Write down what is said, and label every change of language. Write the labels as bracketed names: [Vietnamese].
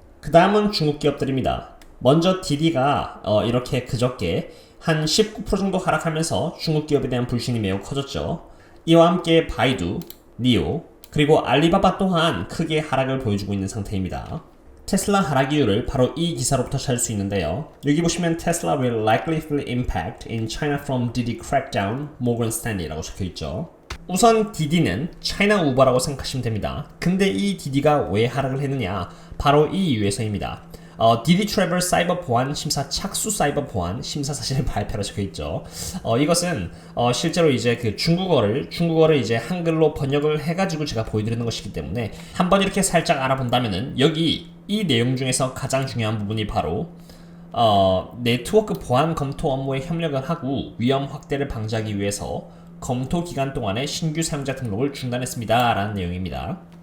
[Korean] 그 다음은 중국 기업들입니다. 먼저 디디가 이렇게 그저께 한 19% 정도 하락하면서 중국 기업에 대한 불신이 매우 커졌죠. 이와 함께 바이두, 니오, 그리고 알리바바 또한 크게 하락을 보여주고 있는 상태입니다. 테슬라 하락 이유를 바로 이 기사로부터 찾을 수 있는데요. 여기 보시면 [English] Tesla will likely feel impact in China from Didi crackdown, Morgan Stanley라고 [Korean] 적혀있죠. 우선 디디는 차이나 우버라고 생각하시면 됩니다. 근데 이 디디가 왜 하락을 했느냐? 바로 이 이유에서입니다. 디디 트래블 사이버 보안 심사 착수 사이버 보안 심사 사실 발표로 적혀 있죠. 이것은 실제로 이제 그 중국어를 이제 한글로 번역을 해가지고 제가 보여드리는 것이기 때문에 한번 이렇게 살짝 알아본다면은 여기 이 내용 중에서 가장 중요한 부분이 바로 네트워크 보안 검토 업무에 협력을 하고 위험 확대를 방지하기 위해서 검토 기간 동안에 신규 사용자 등록을 중단했습니다 라는 내용입니다.